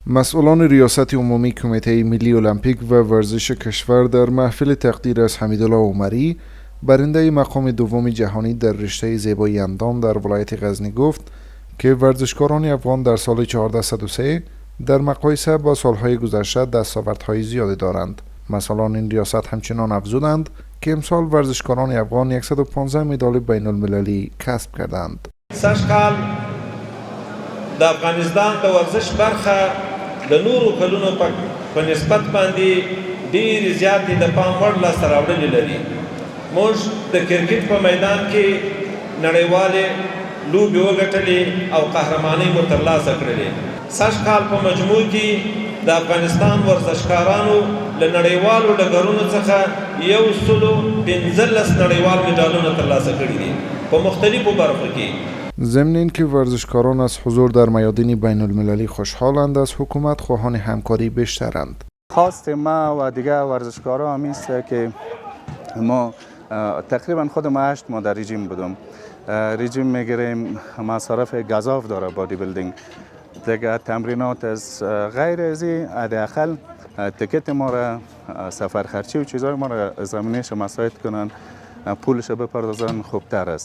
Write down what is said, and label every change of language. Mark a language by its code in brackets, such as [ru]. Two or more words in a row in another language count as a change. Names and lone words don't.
[fa] مسئولان ریاست عمومی کمیته ملی المپیک و ورزش کشور در محفل تقدیر از حمیدالله عمری برنده مقام دوم جهانی در رشته زیبایی اندام در ولایت غزنی گفت که ورزشکاران افغان در سال 1403 در مقایسه با سالهای گذشته دستاوردهای زیادی دارند. مسئولان این ریاست همچنان افزودند که امسال ورزشکاران افغان 115 مدال بین المللی کسب کردند. [ps] سږکال د افغانستان د ورزش برخه د نورو کلونو په نسبت باندې ډېرې زیاتې د پام وړ لاسته راوړنې لري. موږ د کرکټ په میدان کې نړیوالې لوبې وګټلې او قهرمانۍ مو ترلاسه کړلې. سږکال په مجموع کې د افغانستان ورزشکارانو له نړیوالو ډګرونو څخه 115 نړیوال مډالونه ترلاسه کړي دي په مختلفو برخو کې. [fa] ضمن اینکه ورزشکاران از حضور در میادین بین المللی خوشحالند، از حکومت خواهان همکاری بیشترند. خواست ما و دیگر ورزشکاران هم است که ما تقریبا خود ما 8 ماه در رژیم بودم. رژیم میگیریم، مصارف گزاف داره [en] body building, [fa] دیگه تمرینات از غیر ازی حداقل تکت ما را سفر خرچی و چیزای ما را زمینش مساعد کنن، پولش بپردازن خوبتر است.